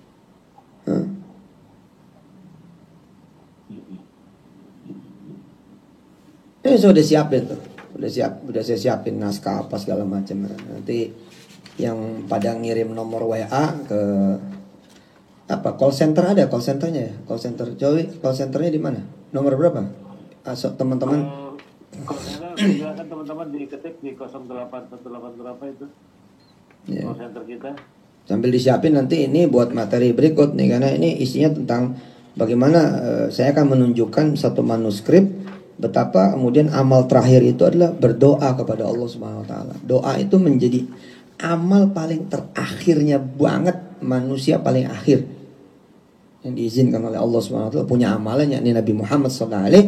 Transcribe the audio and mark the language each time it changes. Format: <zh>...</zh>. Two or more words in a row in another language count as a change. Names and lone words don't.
<id>Ini sudah siapin tuh, udah saya siapin naskah apa segala macam. Nanti yang pada ngirim nomor WA ke apa,</id> <en>call center</en> <id>ada,</id> <en>call centernya</en> <id>ya,</id> <en>call center</en> <id>Joey,</id> <en>call centernya</en> <id>di mana? Nomor berapa? Teman-teman. Silakan teman-teman diketik di 0818 berapa itu? Yeah.</id> <en>Call center</en> <id>kita. Sambil disiapin nanti ini buat materi berikut nih, karena ini isinya tentang bagaimana saya akan menunjukkan satu manuskrip betapa kemudian amal terakhir itu adalah berdoa kepada Allah</id> <ar>سبحانه وتعالى.</ar> <id>Doa itu menjadi amal paling terakhirnya banget, manusia paling akhir yang diizinkan oleh Allah</id> <ar>سبحانه وتعالى</ar> <id>punya amalan, yakni Nabi Muhammad</id> <ar>صلى الله عليه.</ar>